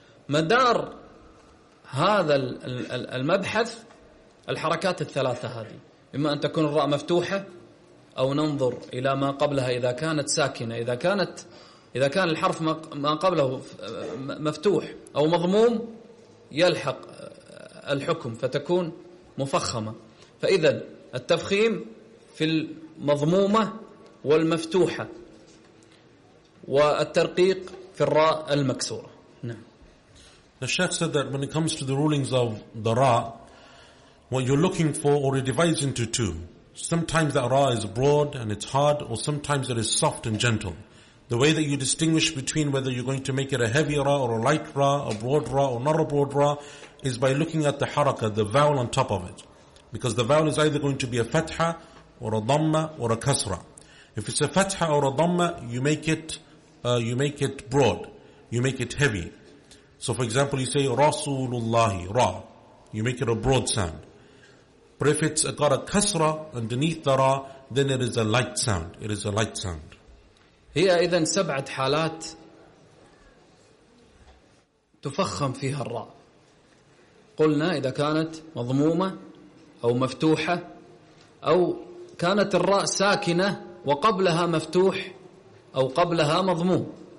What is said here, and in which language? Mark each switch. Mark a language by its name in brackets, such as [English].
[Arabic] مدار هذا المبحث الحركات الثلاثة هذه, إما أن تكون الراء مفتوحة, أو ننظر إلى ما قبلها إذا كانت ساكنة, إذا كان الحرف ما قبله مفتوح أو مضموم يلحق الحكم فتكون مفخمة. فإذا التفخيم في المضمومة والمفتوحة, والترقيق في الراء المكسورة. [English] The Sheikh said that when it comes to the rulings of the Ra, what you're looking for, or it divides into two. Sometimes that Ra is broad and it's hard, or sometimes it is soft and gentle. The way that you distinguish between whether you're going to make it a heavy Ra or a light Ra, a broad Ra or not a broad Ra, is by looking at the haraka, the vowel on top of it. Because the vowel is either going to be a fatha or a dhamma or a kasra. If it's a fatha or a dhamma, you make it broad. You make it heavy. So for example, you say Rasulullahi, Ra. You make it a broad sound. But if it's got a kasra underneath the Ra, then it is a light sound. It is a light sound. [Arabic] هي إذن سبعة حالات تفخم فيها الراء. قلنا إذا كانت مضمومة أو مفتوحة, أو كانت الراء ساكنة وقبلها مفتوح أو قبلها مضموم.